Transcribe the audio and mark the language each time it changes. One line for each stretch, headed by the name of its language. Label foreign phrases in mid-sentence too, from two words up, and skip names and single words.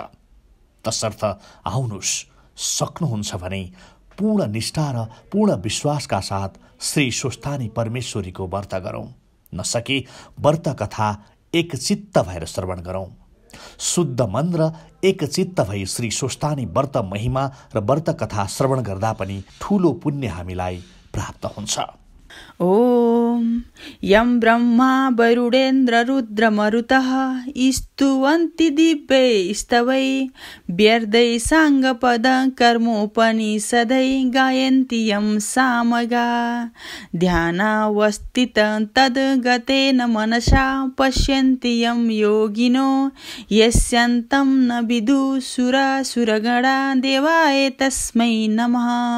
Nepali: तसर्थ आउनुहोस्, सक्नुहुन्छ भने पूर्ण निष्ठा र पूर्ण विश्वासका साथ श्री स्वस्थानी परमेश्वरीको व्रत गरौँ। नसके व्रत कथा एकचित्त भएर श्रवण गरौँ। शुद्ध मन र एकचित्त भई श्री स्वस्थानी व्रत महिमा र व्रत कथा श्रवण गर्दा पनि ठूलो पुण्य हामीलाई प्राप्त हुन्छ।
Sanskrit: ओम यं ब्रह्मा वरुणेन्द्र रुद्र मरुतः स्तुवन्ति दिव्यै स्तवै व्यर्दै साङ्गपद कर्मोपनिषदै गायन्ति यं सामगा ध्यानावस्थित तद्गतेन मनसा पश्यन्ति यं योगिनो यस्यन्तं न विदुषुरासुरगणा देवाय तस्मै नमः।